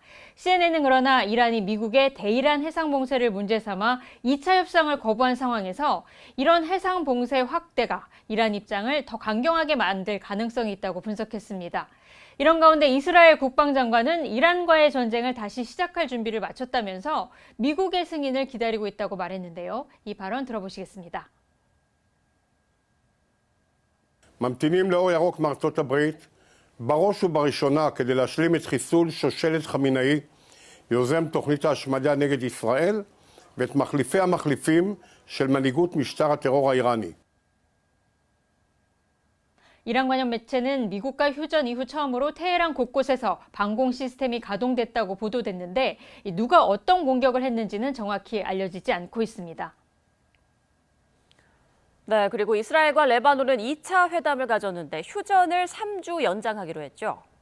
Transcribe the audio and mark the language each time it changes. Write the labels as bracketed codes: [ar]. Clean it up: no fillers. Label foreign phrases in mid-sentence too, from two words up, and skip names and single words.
[ko] CNN은 그러나 이란이 미국의 대이란 해상 봉쇄를 문제 삼아 2차 협상을 거부한 상황에서 이런 해상 봉쇄 확대가 이란 입장을 더 강경하게 만들 가능성이 있다고 분석했습니다. 이런 가운데 이스라엘 국방장관은 이란과의 전쟁을 다시 시작할 준비를 마쳤다면서 미국의 승인을 기다리고 있다고 말했는데요. 이 발언 들어보시겠습니다. [he] ממתינים לאור ירוק מארצות הברית, בראש ובראשונה כדי להשלים את חיסול שושלת חמינאי, יוזם תוכנית ההשמדה נגד ישראל, ואת מחליפי המחליפים של מנהיגות משטר הטרור האיראני. [ko] 이란 관련 매체는 미국과 휴전 이후 처음으로 테헤란 곳곳에서 방공 시스템이 가동됐다고 보도됐는데 누가 어떤 공격을 했는지는 정확히 알려지지 않고 있습니다. 네, 그리고 이스라엘과 레바논은 2차 회담을 가졌는데 휴전을 3주 연장하기로 했죠.